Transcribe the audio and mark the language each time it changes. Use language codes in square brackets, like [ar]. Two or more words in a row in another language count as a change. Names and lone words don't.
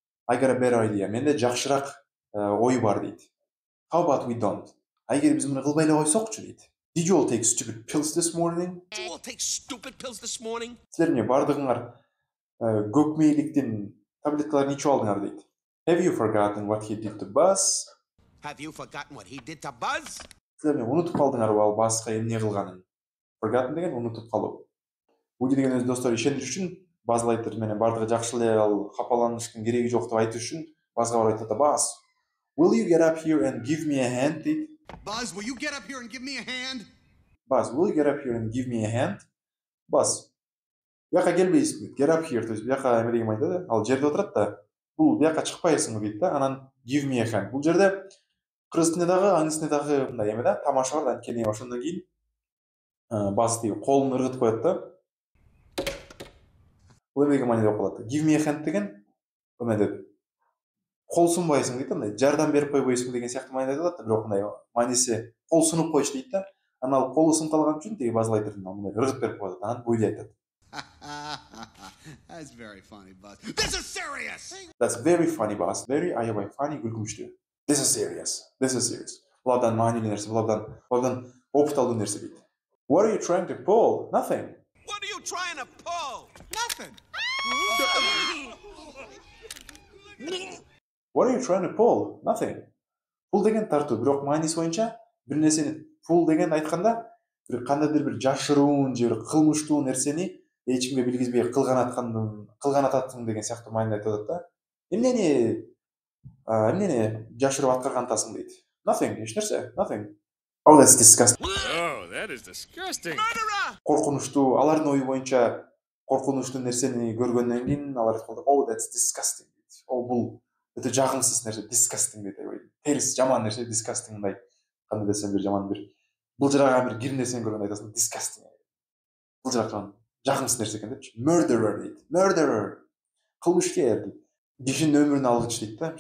[en] I got a better idea. [ky] Менде жакшыраак ой бар дейт. [en] How about we don't? [ky] Эгер биз муну кылбай эле койсокчу дейт. [en] Did you all take stupid pills this morning? Did you all take stupid pills this morning? [ky] Силер эмне бардыгыңар көк мейликтин таблеткаларын ичип алдыңар дейт. [en] Have you forgotten what he did to Buzz? Have you forgotten what he did to Buzz? [ky] Силер эмне унутуп калдыңарбы ал Buzzга эмне кылганын? Forgotten деген унутуп калуу. Вуди деген өз достор ишениш үчүн Buzz Lightyear менен бардыгы жакшы эле, ал капаланыштын кереги жок деп айтыш үчүн Buzzга барып айтат да, [en] Buzz, will you get up here and give me a hand? дейт. Buzz, will you get up here and give me a hand? Buzz, will you get up here and give me a hand? [ky] Buzz, бияка келбейсиңби дейт. [en] Get up here, [ky] то есть бияка эме деген айтат, ал жерде отурат да. Бул бияка чыкпайсыңбы дейт да. [en] Анан give me a hand. [ky] Бул жерде кыргыз тилинде дагы, аңгыз тилинде дагы мындай эме да, тамаша бар да, анткени ошондон кийин Buzz тиги колун ыргытып коет да. Бул эмеге мааниде болуп калат. [en] Give me a hand [ky] деген эме деп кол сунбайсың дейт да, мындай жардам берип койбойсуң деген сыяктуу мааниде айтылат да, бирок мындай мааниси кол сунуп койчу дейт да. Анан ал колу сынып калган үчүн тиги Buzz Lightyear мындай ыргытып берип коет. Анан буйда айтат. [en] That's very funny, Buzz. This is serious! That's very funny, Buzz. Very аябай funny, күлкүнчтүү. This is serious. This is serious. [ky] Бул абдан маанилүү нерсе, бул абдан опыт алуу нерсе дейт. [en] What are you trying to pull? Nothing. What are you trying to pull? Nothing! What are you trying to pull? Nothing. [ky] Pull деген тартуу, бирок мааниси боюнча бир нерсени pull деген айтканда бир кандайдыр бир жашыруун же бир кылмыштуу нерсени эч кимге билгизбей кылган атасың деген сыяктуу мааниде айтат да. Эмнени жашырып аткаргантасың дейт. Nothing, эч нерсе. [en] Nothing. Oh, that's disgusting. Oh, that is disgusting. [ky] Коркунучтуу, алардын ою боюнча коркунучтуу нерсени көргөндөн кийин алар айтканда, [en] oh, that's disgusting дейт. [ky] Бул өтө жагымсыз нерсе, disgusting дейт. Терс, жаман нерсе, disgusting мындай. Кандай десем бир жаман бир булжыраган бир кир нерсени көргөндө айтасың, disgusting. Булжыраган жагымсыз нерсе экен депчи. Murderer дейт. Murderer. Кылмышкер дейт. Кишинин өмүрүн алгыч дейт да.